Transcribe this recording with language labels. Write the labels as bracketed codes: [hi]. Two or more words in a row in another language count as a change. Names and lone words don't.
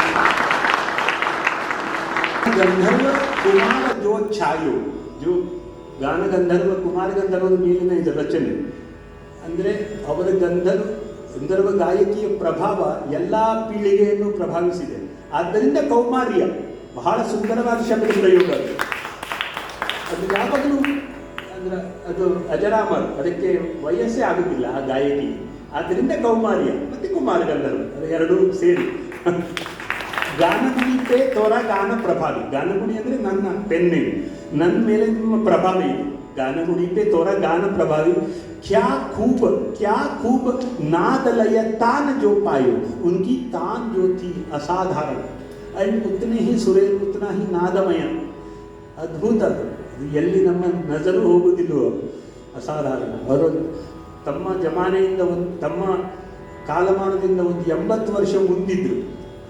[hi] गंधर्व कुमार जो छायो, जो [kn] ಗಾನಗಂಧರ್ವ ಕುಮಾರಗಂಧರ್ವದ ಮೇಲಿನ ಇದು ರಚನೆ. ಅಂದರೆ ಅವರ ಗಂಧರ್ವ ಗಾಯಕಿಯ ಪ್ರಭಾವ ಎಲ್ಲ ಪೀಳಿಗೆಯನ್ನು ಪ್ರಭಾವಿಸಿದೆ. ಆದ್ದರಿಂದ ಕೌಮಾರ್ಯ ಬಹಳ ಸುಂದರವಾದ ಶಬ್ದ ಪ್ರಯೋಗ. ಅದು ಯಾವಾಗಲೂ ಅಂದ್ರೆ ಅದು ಅಜರಾಮರ್, ಅದಕ್ಕೆ ವಯಸ್ಸೇ ಆಗುತ್ತಿಲ್ಲ ಆ ಗಾಯಕಿ. ಆದ್ದರಿಂದ ಕೌಮಾರ್ಯ ಮತ್ತು ಕುಮಾರಗಂಧರ್ವ ಅದು ಎರಡೂ ಸೇರಿ. [hi] गानगुणी पे तोरा गान प्रभावी. [kn] ಗಾನಗುಣಿ ಅಂದರೆ ನನ್ನ ಪೆನ್ನೆ, ನನ್ನ ಮೇಲೆ ನಿಮ್ಮ ಪ್ರಭಾವ ಇದೆ. [hi] गानगुणी पे तोरा गान प्रभावी. क्या खूब नाद लय तान जो पायो, उनकी तान जो थी असाधारण. एंड उतने ही सुरेल, उतना ही नादमय, [kn] ಅದ್ಭುತ. ಅದು ಎಲ್ಲಿ ನಮ್ಮ ನಜರು ಹೋಗುವುದಿಲ್ಲವೋ ಅಸಾಧಾರಣ. ಅವರು ತಮ್ಮ ಜಮಾನೆಯಿಂದ ತಮ್ಮ ಕಾಲಮಾನದಿಂದ 80 ವರ್ಷ ಮುಂದಿದ್ರು.